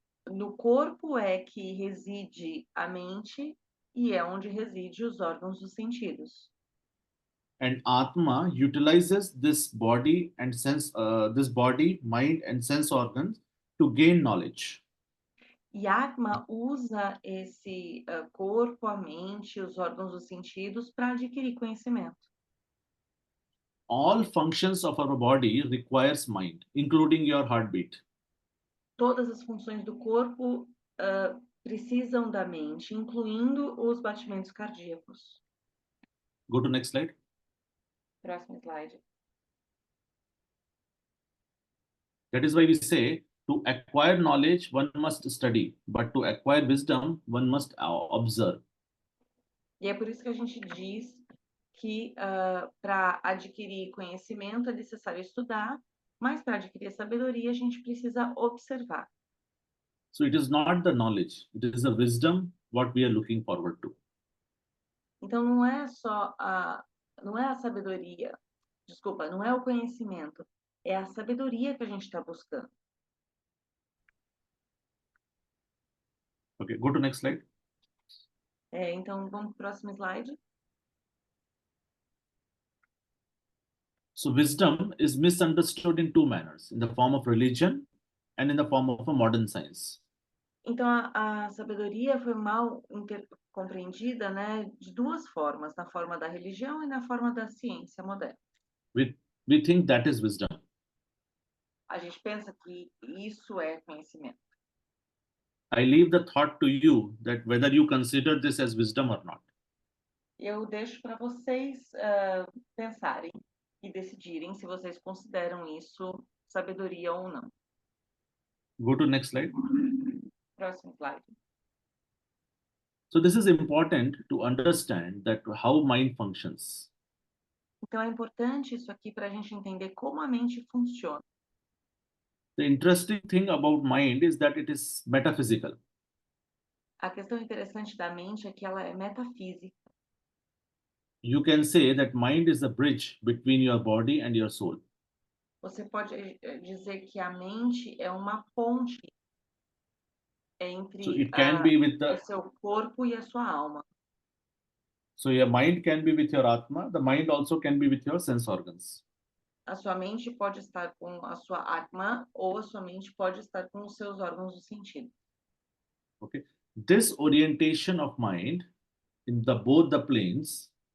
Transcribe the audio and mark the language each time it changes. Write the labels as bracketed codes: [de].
[pt] No corpo é que reside a mente e é onde reside os órgãos dos sentidos. [en] And Atma utilizes this body and this body, mind, and sense organs to gain knowledge. [pt] E Atma usa esse corpo, a mente, os órgãos dos sentidos para adquirir conhecimento. [en] All functions of our body requires mind, including your heartbeat. [pt] Todas as funções do corpo precisam da mente, incluindo os batimentos cardíacos. [en] Go to next slide. [pt] Próximo slide. [en] That is why we say to acquire knowledge, one must study, but to acquire wisdom, one must observe. [pt] E é por isso que a gente diz que para adquirir conhecimento é necessário estudar, mas para adquirir sabedoria a gente precisa observar. [en] So it is not the knowledge, it is the wisdom what we are looking forward to. [pt] Então não é só não é a sabedoria, desculpa, não é o conhecimento, é a sabedoria que a gente está buscando. [en] Okay, go to next slide. [pt] Então vamos para o próximo slide. [en] So wisdom is misunderstood in two manners, in the form of religion and in the form of a modern science. [pt] Então a sabedoria foi mal compreendida, né, de duas formas, na forma da religião e na forma da ciência moderna. [en] We think that is wisdom. [pt] A gente pensa que isso é conhecimento. [en] I leave the thought to you that whether you consider this as wisdom or not. [pt] Eu deixo para vocês pensarem e decidirem se vocês consideram isso sabedoria ou não. [en] Go to next slide. [pt] Próximo slide. [en] So this is important to understand that how mind functions. [pt] Então é importante isso aqui para a gente entender como a mente funciona. [en] The interesting thing about mind is that it is metaphysical. [pt] A questão interessante da mente é que ela é metafísica. [en] You can say that mind is the bridge between your body and your soul. [pt] Você pode dizer que a mente é uma ponte entre [en] So it can be with [pt] o [en] the [pt] seu corpo e a sua alma. [en] so your mind can be with your Atma, the mind also can be with your sense organs. [pt] A sua mente pode estar com a sua Atma ou a sua mente pode estar com os seus órgãos do sentido. [en] Okay. This orientation of mind in both the planes